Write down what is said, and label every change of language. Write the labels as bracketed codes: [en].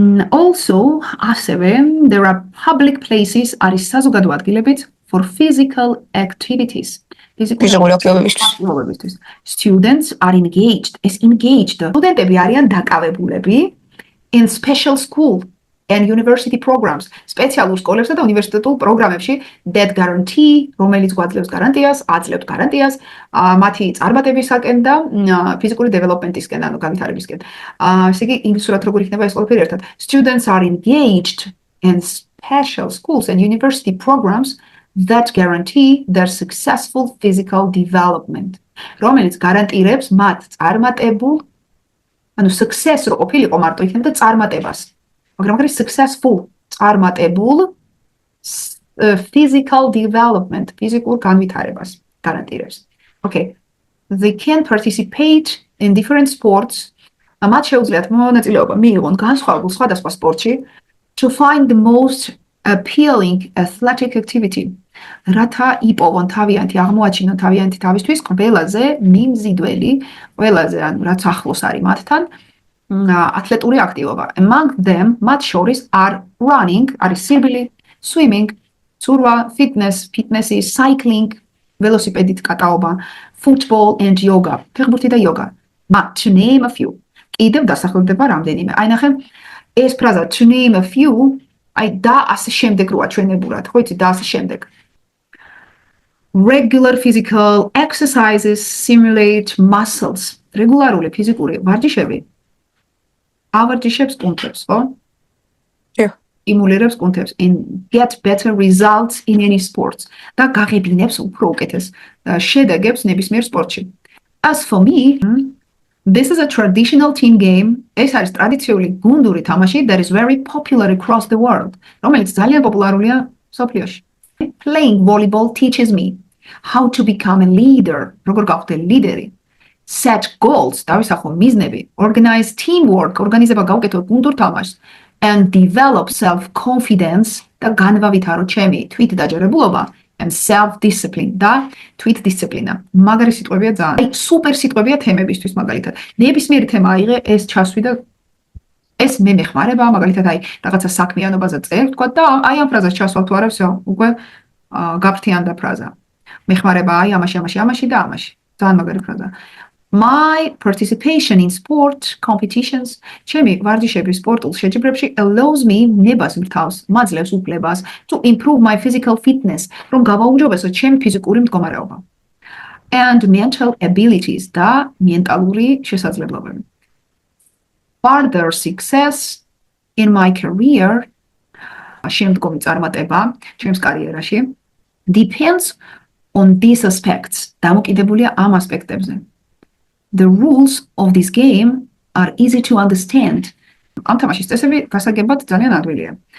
[en] Also, [ka] ასევე, [en] there are public places, [ka] არის საზოგადო ადგილებიც [en] for physical activities. [ka] ფიზიკური აქტივობებისთვის. [en] Students are engaged. [ka] სტუდენტები არიან დაკავებულები [en] in special school and university programs. [ka] სპეციალურ სკოლებსა და უნივერსიტეტულ პროგრამებში [en] that guarantee, [ka] რომელიც გვაძლევს გარანტიას, აძლევთ გარანტიას მათი წარმატებისაკენ და ფიზიკური development-ისკენ, ანუ განვითარებისკენ. ესე იგი, ინგლისურად როგორ იქნება ეს ყველაფერი ერთად? [en] Students are engaged in special schools and university programs that guarantee their successful physical development. [ka] რომელიც გარანტირებს მათ წარმატებულ, ანუ success რო ყოფილიყო მარტო იქნება და წარმატებას. მაგრამ არის successful წარმატებულ physical development, ფიზიკურ განვითარებას გარანტირებს. [en] Okay. They can participate in different sports. [ka] მათ შეუძლიათ მონაწილეობა მიიღონ განსხვავებულ სხვადასხვა სპორტში [en] to find the most appealing athletic activity. [ka] რათა იპოვონ თავიანთი, აღმოაჩინონ თავიანთი თავისთვის ყველაზე მიმზიდველი, ყველაზე ანუ რაც ახლოს არის მათთან ათლეტური აქტივობა. [en] Among them, [ka] მათ შორის [en] are running, [ka] არის სირბილი, [en] swimming, [ka] ცურვა, [en] fitness is cycling, [ka] ველოსიპედით კატაობა, [en] football and yoga, [ka] ფეხბურთი და იოგა. [en] To name a few. [ka] კიდევ დასახელდება რამდენიმე. აი ნახე, ეს ფრაზა [en] to name a few, [ka] აი და ასე შემდეგ როა ჩვენებურად, ხო იცი და ასე შემდეგ. [en] Regular physical exercises simulate muscles. [ka] რეგულარული ფიზიკური ვარჯიშები ავარჯიშებს კუნთებს, ხო? იმულირებს კუნთებს [en] and get better results in any sports. [ka] და გაღებინებს უფრო უკეთეს შედეგებს ნებისმიერ სპორტში. [en] As for me, this is a traditional team game. [ka] ეს არის ტრადიციული გუნდური თამაში [en] that is very popular across the world. [ka] რომელიც ძალიან პოპულარულია მსოფლიოში. [en] Playing volleyball teaches me how to become a leader. [ka] როგორ გავხდე ლიდერი. [en] Set goals, [ka] დავისახო მიზნები, [en] organize teamwork, [ka] ორგანიზება გავკეთო გუნდურ თამაშს [en] and develop self-confidence [ka] და განვავითარო ჩემი თვითდაჯერებულობა [en] and self-discipline [ka] და თვითდისციპლინა. მაგარი სიტყვებია ძალიან. აი, სუპერ სიტყვებია თემებისთვის მაგალითად. ნებისმიერი თემა აიღე, ეს ჩასვი და ეს მე მეხმარება, მაგალითად აი, რაღაცა საქმიანობაზე წერ, თქვა და აი ამ ფრაზას ჩასვალ თუ არა, [ru] всё, [ka] უკვე გაფრთიანდა ფრაზა. მეხმარება აი ამაში და ამაში. ძალიან მაგარი ფრაზა. [en] My participation in sport competitions, [ka] ჩემი ვარჯიშები სპორტულ შეჯიბრებში [en] allows me [ka] ნებას მრთავს, მაძლევს უფლებას [en] to improve my physical fitness, [ka] რომ გავაუმჯობესო ჩემი ფიზიკური მდგომარეობა. [en] And mental abilities და მენტალური შესაძლებლობები. Further success in my career, [ka] შემდგომი წარმატება ჩემს კარიერაში [en] depends on these aspects. [ka] დამოკიდებულია ამ ასპექტებზე. [en] The rules of this game are easy to understand. [ka] ამ თამაშის წესები გასაგებად ძალიან ადვილია.